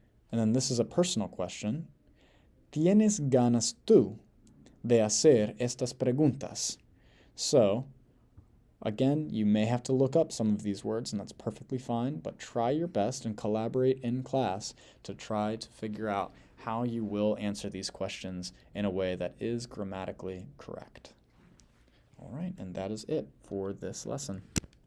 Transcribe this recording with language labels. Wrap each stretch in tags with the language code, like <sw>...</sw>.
<en>And then this is a personal question.</en> <es>¿Tienes ganas tú de hacer estas preguntas?</es> <en>So, again, you may have to look up some of these words, and that's perfectly fine, but try your best and collaborate in class to try to figure out how you will answer these questions in a way that is grammatically correct. All right, and that is it for this lesson.</en>